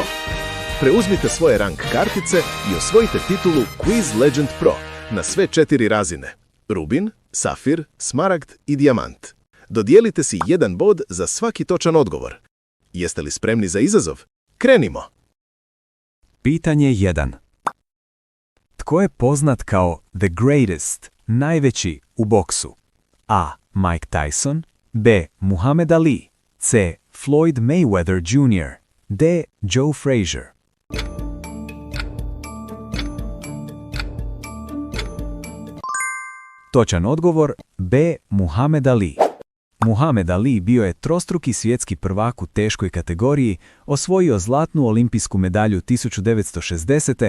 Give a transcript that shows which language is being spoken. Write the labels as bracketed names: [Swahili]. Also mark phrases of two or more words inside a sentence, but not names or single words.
[Croatian] Preuzmite svoje rank kartice i osvojite titulu Quiz Legend Pro na sve 4 razine: Rubin, Safir, Smaragd i Dijamant. Dodijelite si 1 bod za svaki točan odgovor. Jeste li spremni za izazov? Krenimo! Pitanje 1. Tko je poznat kao The Greatest, najveći u boksu? A. Mike Tyson, B. Muhammad Ali, C. Floyd Mayweather Jr., D. Joe Frazier. Točan odgovor B. Muhammad Ali. Muhammad Ali bio je trostruki svjetski prvak u teškoj kategoriji, osvojio zlatnu olimpijsku medalju 1960.